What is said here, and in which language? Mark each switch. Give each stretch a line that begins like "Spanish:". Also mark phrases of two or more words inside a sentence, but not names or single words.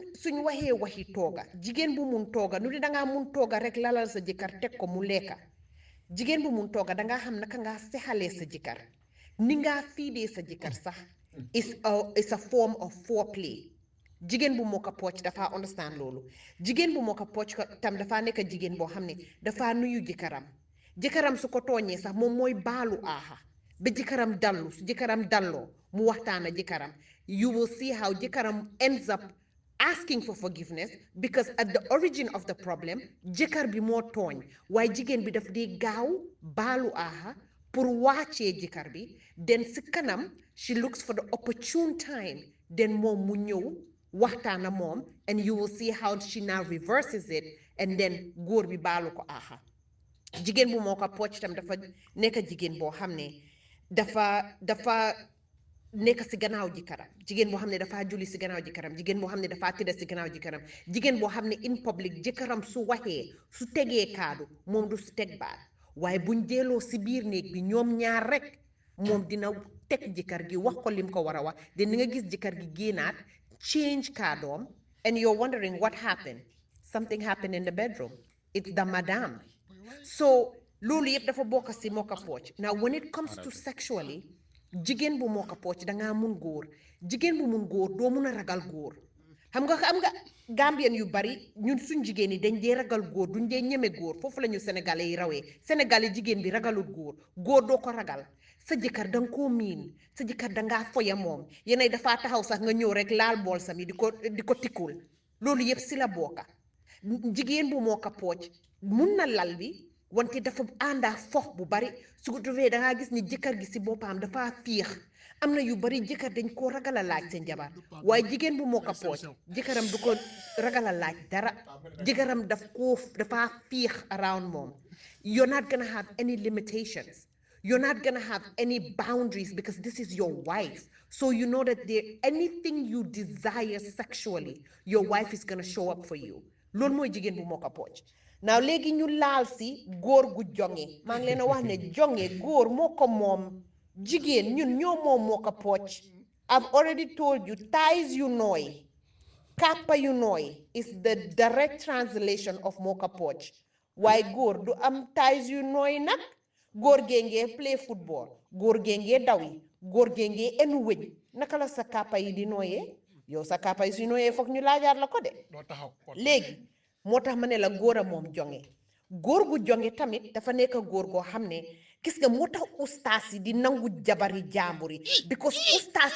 Wolof: suñ waxee waxi tooga jigéen bu mun tooga nu di dangaa mun tooga rek lalal sa jëkkër teg ko mu lekka jigéen bu mun tooga dangaa xam naka ngaa sexalee sa jëkkër ni ngaa fiidee sa jëkkër sax is
English: a form of foreplay
Wolof: jigéen bu moo ko pooc dafa understand loolu jigéen bu moo ko pooc tam dafa nekk jigéen boo xam ne dafa nuyu jëkkëram su ko tooñee sax moom mooy baalu aaxa ba jëkkëram dallu su jëkkëram dalloo mu waxtaana jëkkëram
English: you will see how
Wolof: jëkkëram
English: ends up asking for forgiveness because at the origin of the problem
Wolof: jëkkër bi moo tooñ waaye jigéen bi daf dee gaaw baalu aaxa pour wàccee jëkkër bi then si kanam
English: she looks for the opportune time
Wolof: then moom mu ñëw waxtaana moom
English: and you will see how she now reverses it and then
Wolof: góor bi baalu ko aaxa jigéen bu moo ko pocc tam dafa nekk jigéen boo xam ne dafa nekk si gannaaw jëkkëram jigéen boo xam ne dafa julli si gannaaw jëkkëram jigéen boo xam ne dafa tëdda si gannaaw jëkkëram jigéen boo xam ne
English: in public
Wolof: jëkkëram su waxee su tegee kaadu moom du si teg baat waaye buñ delloo si biir néeg bi ñoom ñaar rek moom dina teg jëkkër gi wax ko lim ko war a wax de ni nga gis jëkkër gi génnaat change kaadoom
English: and you're wondering what happened something happened in the bedroom it's the madam
Wolof: so loolu yëpp dafa bokk si moo ko pooc
English: now when it comes to sexually
Wolof: jigéen bu moo ko pooc dangaa mun góor jigéen bu mun góor doo mun a ragal góor xam nga Gambian yu bari ñun suñ jigéen yi dañ dee ragal góor duñ dee ñeme góor foofu la ñu sénégalais yi rawee sénégalais jigéen bi ragalul góor doo ko ragal sa jëkkër danga koo miin sa jëkkër dangaa foya moom yenay dafaa taxaw sax nga ñëw rek laal bool sami di ko tikkul loolu yëpp si la bokka jigéen bu moo ko pooc mun na lal bi wante dafa àndaa fox bu bari su ko defee dangaa gis ni jëkkër gi si boppam dafa fiix am na yu bari jëkkër dañ koo ragal a laaj seen jabar waaye jigéen bu moo ko pooc jëkkëram du ko ragal a laaj dara jëkkëram dafa fiix
English: around moom you're not gonna have any limitations you're not gonna have any boundaries because this is your wife so you know that anything you desire sexually your wife is gonna show up for you
Wolof: loolu mooy jigéen bu moo ko pooc now léegi ñu laal si góor gu jonge maa ngi leen a wax ne jonge góor moo ko moom jigéen ñun ñoo moom moo ko pooc
English: I've already told you ties
Wolof: yu nooy kàppa yu nooy
English: is the direct translation of
Wolof: moo ko pooc waaye góor du am ties yu nooy nag góor gee ngee
English: play football
Wolof: góor gee ngee dawi góor gee ngee enu wëñ naka la sa kàppa yi di nooyee yow sa kàppa yi su nooyee foog ñu laajaat la ko de léegi moo tax ma ne la góor a moom jonge góor gu jonge tamit dafa nekk góor goo xam ne gis nga moo tax ustaas yi di nangu jabari jaambur yi because ustaas yi